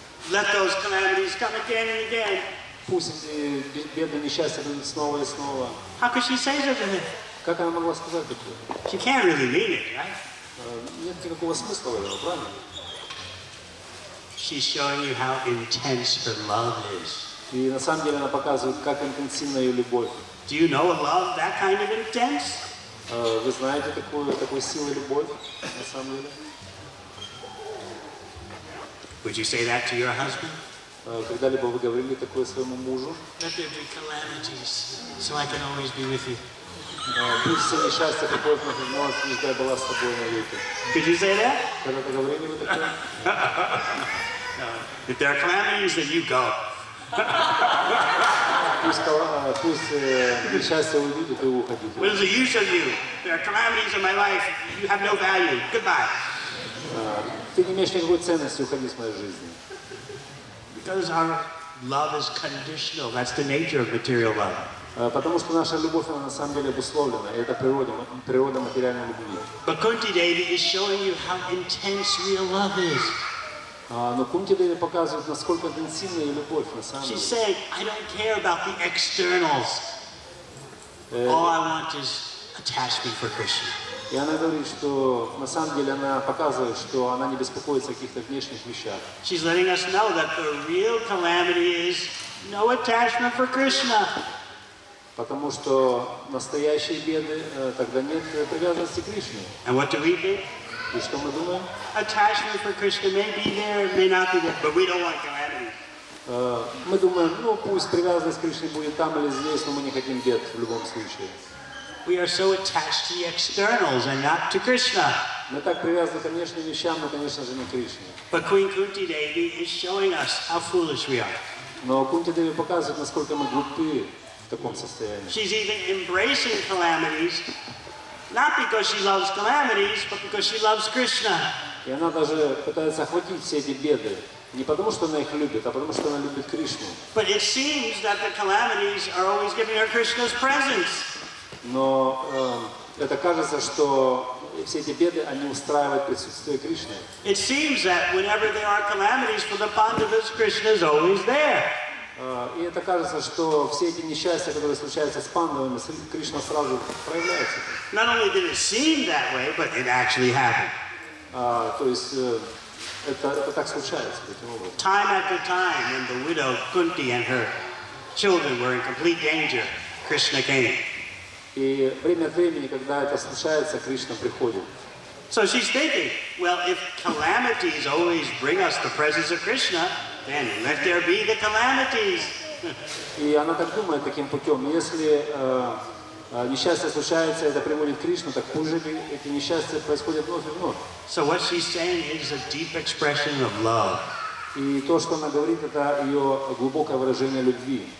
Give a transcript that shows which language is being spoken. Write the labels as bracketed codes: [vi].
[en] Let those calamities come again and again. [ru] Пусть эти бедные несчастья будут снова и снова. [en] How could she say such a thing? [ru] Как она могла сказать такое? [en] She can't really mean it, right? [ru] Нет никакого смысла в этом, правильно? [en] She's showing you how intense her love is. [ru] И на самом деле она показывает, как интенсивна ее любовь. [en] Do you know a love that kind of intense? [ru] Вы знаете такую силу любовь, на самом деле? [en] Would you say that to your husband? [ru] Когда-либо вы говорили такое своему мужу? [en] Let there be calamities, so I can always be with you. [ru] Пусть все несчастья приходят на жизнь, но лишь дай была с тобой навеки. [en] Could you say that? [ru] Когда-то говорили вы такое? [en] If there are calamities, then you go. [ru] Пусть несчастье уйдет, и вы уходите. [en] What is the use of you? There are calamities in my life. You have no value. Goodbye. [ru] Ты не имеешь никакой ценности, уходи с моей жизни. [en] Because our love is conditional. That's the nature of material love. [ru] Потому что наша любовь, она на самом деле обусловлена, и это природа материальной любви. [en] But Kunti Devi is showing you how intense real love is. [ru] Но Кунти Деви показывает, насколько интенсивна ее любовь на самом деле. [en] She's saying, I don't care about the externals. All I want is attachment for Krishna. [ru] И она говорит, что на самом деле она показывает, что она не беспокоится о каких-то внешних вещах. [en] She's letting us know that the real calamity is no attachment for Krishna. [ru] Потому что настоящие беды, тогда нет привязанности к Кришне. [en] And what do we think? [ru] И что мы думаем? [en] Attachment for Krishna may be there, it may not be there, but we don't want calamity. [ru] Мы думаем, ну пусть привязанность к Кришне будет там или здесь, но мы не хотим бед в любом случае. [en] We are so attached to the externals and not to Krishna. [ru] Мы так привязаны к внешним вещам, но, конечно же, не к Кришне. [en] But Queen Kunti Devi is showing us how foolish we are. [ru] Но Кунти Деви показывает, насколько мы глупы в таком состоянии. [en] She's even embracing calamities, not because she loves calamities, but because she loves Krishna. [ru] И она даже пытается охватить все эти беды. Не потому, что она их любит, а потому, что она любит Кришну. [en] But it seems that the calamities are always giving her Krishna's presence. [ru] Но это кажется, что все эти беды, они устраивают присутствие Кришны. [en] It seems that whenever there are calamities for the Pandavas, Krishna is always there. [ru] И это кажется, что все эти несчастья, которые случаются с пандавами, Кришна сразу проявляется. [en] Not only did it seem that way, but it actually happened. [ru] То есть это так случается таким образом. [en] Time after time, when the widow Kunti and her children were in complete danger, Krishna came. [ru] И время от времени, когда это случается, Кришна приходит. [en] So she's thinking, well, if calamities always bring us the presence of Krishna, then let there be the calamities. [ru] И она так думает таким путем. Если несчастье случается, это приводит к Кришну, так пусть же эти несчастья происходят вновь и вновь. [en] So what she's saying is a deep expression of love. [ru] И то, что она говорит, это ее глубокое выражение любви.